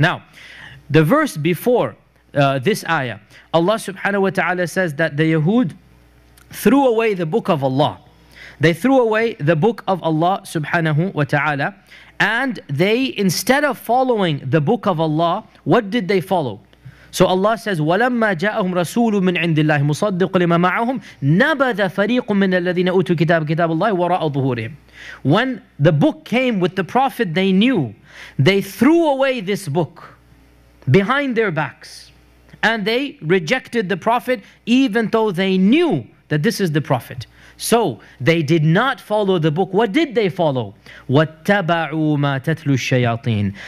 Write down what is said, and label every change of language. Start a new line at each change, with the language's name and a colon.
English: Now, the verse before this ayah, Allah subhanahu wa ta'ala says that the Yahud threw away the book of Allah. They threw away the book of Allah subhanahu wa ta'ala, and they, instead of following the book of Allah, what did they follow? So Allah says,
Arabic: وَلَمَّا جَاءَهُمْ رَسُولٌ مِّنْ عِنْدِ اللَّهِ مُصَدِّقٌ لِمَا مَعَهُمْ نَبَذَ فَرِيقٌ مِّنَ الَّذِينَ أُوتُوا كِتَابَ اللَّهِ وَرَاءَ ظُهُورِهِمْ.
English: When the book came with the prophet they knew, they threw away this book behind their backs. And they rejected the prophet even though they knew that this is the prophet. So they did not follow the book. What did they follow?
Arabic: وَاتَّبَعُوا مَا تَتْلُو الشَّيَاطِينَ.